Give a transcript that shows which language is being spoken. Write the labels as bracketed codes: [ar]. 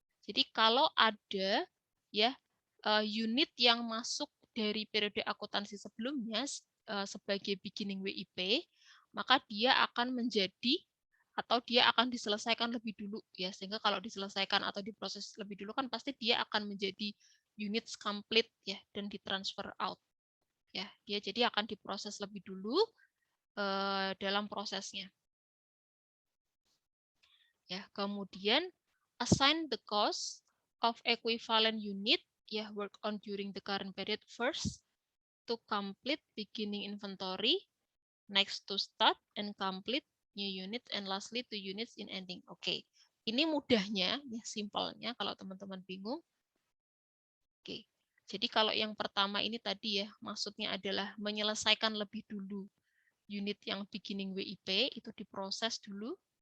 [id] Jadi kalau ada ya unit yang masuk dari periode akuntansi sebelumnya sebagai beginning WIP, maka dia akan menjadi atau dia akan diselesaikan lebih dulu ya, sehingga kalau diselesaikan atau diproses lebih dulu kan pasti dia akan menjadi units complete ya dan ditransfer out ya, dia jadi akan diproses lebih dulu dalam prosesnya ya. [en] Kemudian assign the cost of equivalent unit ya work on during the current period first to complete beginning inventory, next to start and complete new units, and lastly to units in ending. [id] Oke, ini mudahnya, ya simpelnya kalau teman-teman bingung. Oke, jadi kalau yang pertama ini tadi ya, maksudnya adalah menyelesaikan lebih dulu unit yang beginning WIP, itu diproses dulu.